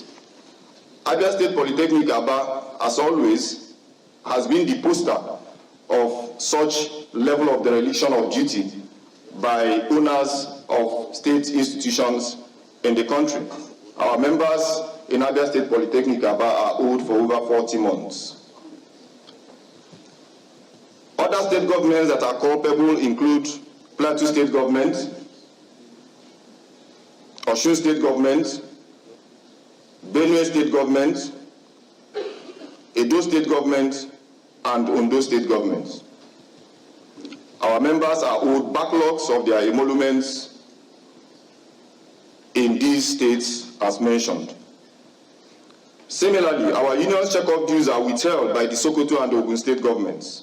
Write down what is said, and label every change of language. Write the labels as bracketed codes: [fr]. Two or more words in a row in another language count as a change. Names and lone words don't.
[en] Abia State Polytechnic Aba, as always, has been the poster of such level of dereliction of duty by owners of state institutions in the country. Our members in Abia State Polytechnic Aba are owed for over 40 months. Other state governments that are culpable include Plateau State Government, Osun State Government, Benue State Government, Edo State Government, and Ondo State Government. Our members are owed backlogs of their emoluments in these states as mentioned. Similarly, our union's check-off dues are withheld by the Sokoto and Ogun State governments.